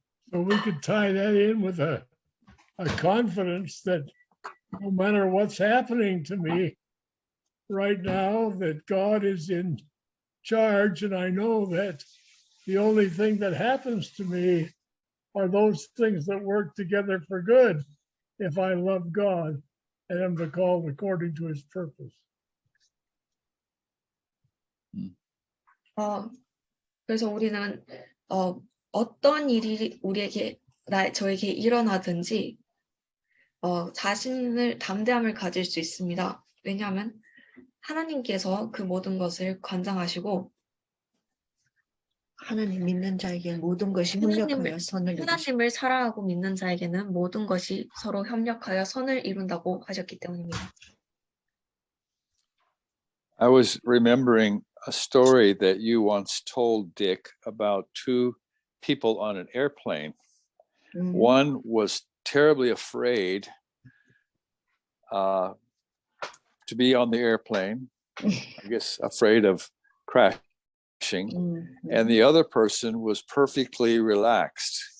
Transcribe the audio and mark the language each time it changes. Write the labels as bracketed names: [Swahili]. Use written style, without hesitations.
[English] So we could tie that in with a confidence that no matter what's happening to me right now, that God is in charge. And I know that the only thing that happens to me are those things that work together for good if I love God and am called according to his purpose. [Korean] 그래서 우리는 어떤 일이 저에게 일어나든지 담대함을 가질 수 있습니다. 왜냐하면 하나님께서 그 모든 것을 관장하시고 하나님 믿는 자에게 모든 것이 협력하여 선을 이루시고 하나님을 사랑하고 믿는 자에게는 모든 것이 서로 협력하여 선을 이룬다고 하셨기 때문입니다. [English] I was remembering a story that you once told, Dick, about two people on an airplane. One was terribly afraid to be on the airplane, I guess afraid of crashing, and the other person was perfectly relaxed.